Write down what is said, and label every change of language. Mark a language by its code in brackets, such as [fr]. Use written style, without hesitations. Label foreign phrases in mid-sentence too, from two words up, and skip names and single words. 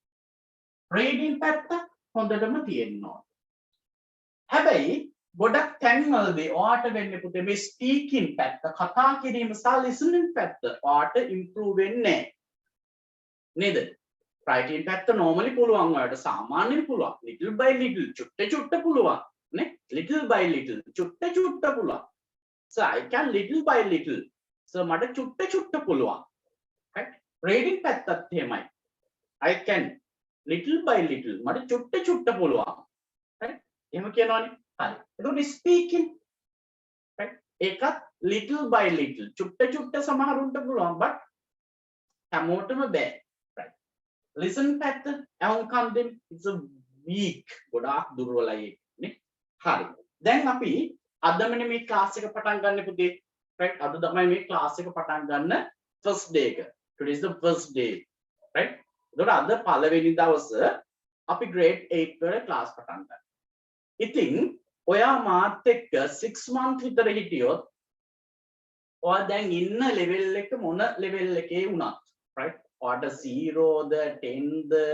[si] රීඩින් පැත්ත හොඳටම තියෙන්න ඕන. හැබැයි ගොඩක් තැන්වලදී ඔයාට වෙන්නේ පුතේ මේ ස්පීකින් පැත්ත කතා කිරීම සහ ලිසනින් පැත්ත ඔයාට ඉම්ප්‍රූව් වෙන්නේ නේද? රයිටින් පැත්ත normally පුළුවන් ඔයාට සාමාන්‍යයෙන් පුළුවන්. [en] little by little [si] චුට්ට පුළුවන් නේ? [en] little by little [si] චුට්ට පුළුවන්. [en] so I can little by little so [si] මට චුට්ට පුළුවන්. [en] right reading [si] පැත්තත් එහෙමයි. [en] I can little by little [si] මට චුට්ට පුළුවන්. right එහෙම කියනවනේ. හරි. එතකොට [en] speaking right [si] ඒකත් [en] little by little [si] චුට්ට සමහරුන්ට පුළුවන් but හැමෝටම බෑ. [en] right listen [si] පැත්ත අහුම්කම් දෙන්න [en] it's a weak [si] ගොඩාක් දුර්වලයි නේ. හරි. දැන් අපි අද මෙන්න මේ ක්ලාස් එක පටන් ගන්න පුතේ. right අද තමයි මේ ක්ලාස් එක පටන් ගන්න [en] first day [si] එක. [en] today is the first day. right [si] එතකොට අද පළවෙනි දවස අපි grade 8 වල ක්ලාස් පටන් ගන්නවා. ඉතින් ඔයා මාත් එක්ක 6 month විතර හිටියොත් ඔයා දැන් ඉන්න level එක මොන level එකේ වුණත් right ඔයාට 0ද 10ද